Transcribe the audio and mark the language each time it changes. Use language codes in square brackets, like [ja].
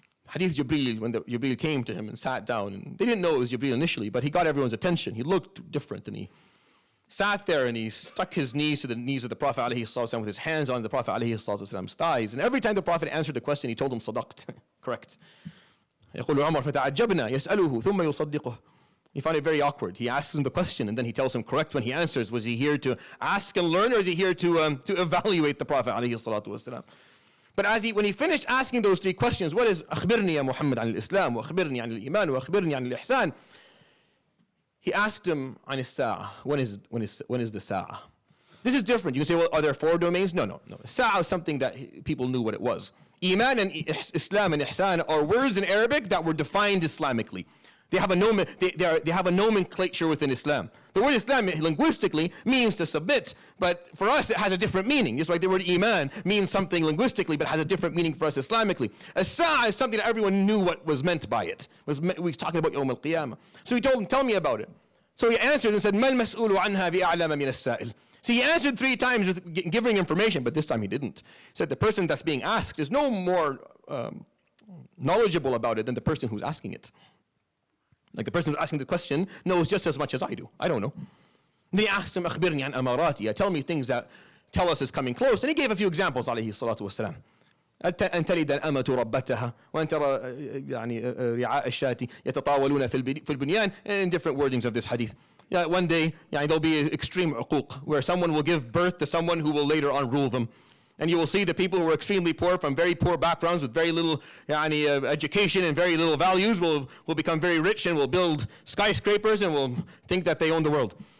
[en] Hadith Jibreel, when Jibreel came to him and sat down, and they didn't know it was Jibreel initially, but he got everyone's attention. He looked different, and he sat there and he stuck his knees to the knees of the Prophet ﷺ with his hands on the Prophet ﷺ's thighs. And every time the Prophet answered the question, he told him, Sadaqt, correct. [ar] يقول عمر فتعجبنا يسأله ثم يصدقه. [en] He found it very awkward. He asks him the question and then he tells him correct when he answers. Was he here to ask and learn, or is he here to evaluate the Prophet ﷺ? But when he finished asking those 3 questions, what is [ar] أخبرني يا محمد عن الإسلام وأخبرني عن الإيمان وأخبرني عن الإحسان? [en] He asked him [ar] عن الساعة. [en] When is the Sa'ah? This is different. You can say, well, are there 4 domains? No. Sa'ah is something that people knew what it was. Iman and Islam and Ihsan are words in Arabic that were defined Islamically. They have a nomenclature within Islam. The word Islam linguistically means to submit, but for us it has a different meaning. Just like the word Iman means something linguistically, but has a different meaning for us Islamically. As-Sa'ah is something that everyone knew what was meant by it. We were talking about Yawm al-Qiyamah. So he told him, tell me about it. So he answered and said, [ar] مَا الْمَسْئُولُ عَنْهَا بِأَعْلَمَ مِنَ السَّائِلِ. [en] So he answered 3 times with giving information, but this time he didn't. He said the person that's being asked is no more knowledgeable about it than the person who's asking it. Like the person who's asking the question knows just as much as I do. I don't know. And they asked him, [ar] أخبرني عن أماراتها. [en] Tell me things that tell us it's coming close. And he gave a few examples, [ar] عليه الصلاة والسلام. أن تلد الأمة ربتها وأن ترى رعاء الشاة يتطاولون في البنيان, [en] in different wordings of this hadith. One day there'll be extreme uquq, where someone will give birth to someone who will later on rule them. And you will see the people who are extremely poor, from very poor backgrounds with very little education and very little values, will become very rich and will build skyscrapers and will think that they own the world.